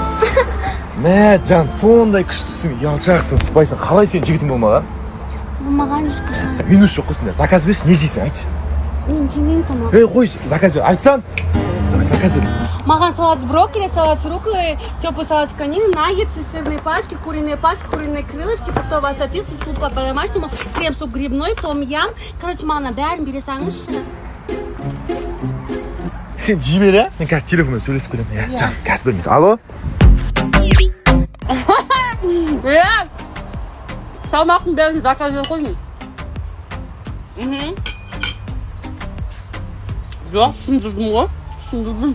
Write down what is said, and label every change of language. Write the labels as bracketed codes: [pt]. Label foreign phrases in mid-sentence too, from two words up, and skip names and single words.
[kk] Мә, жан, сондай күштісің, ұялшақсың, сыпайсың. Қалай сен жігітің болмаған? Болмаған ешқашан. Минус жоқ қойсың да. Заказ берші, не жейсің, айтшы. Мен жемеймін тамақ. Қой, заказ бер. Айтсаң. Заказ бер. Маған [ru] салат с брокколи, салат с рукколой, теплый салат с конины, наггетсы, сырные пачки, куриные крылышки, фруктовый ассорти, суп по-домашнему, крем-суп грибной, том-ям. [kk] Короче, маған бәрін бере салыңызшы. Сен жей бер, ә? Мен қазір телефонмен сөйлесіп келемін. Жан, қазір бермейді. Алло? Тамақтың бәрін заказ беріп қойдың. Жоқ, түсіндірдім ғой. Түсіндірдім.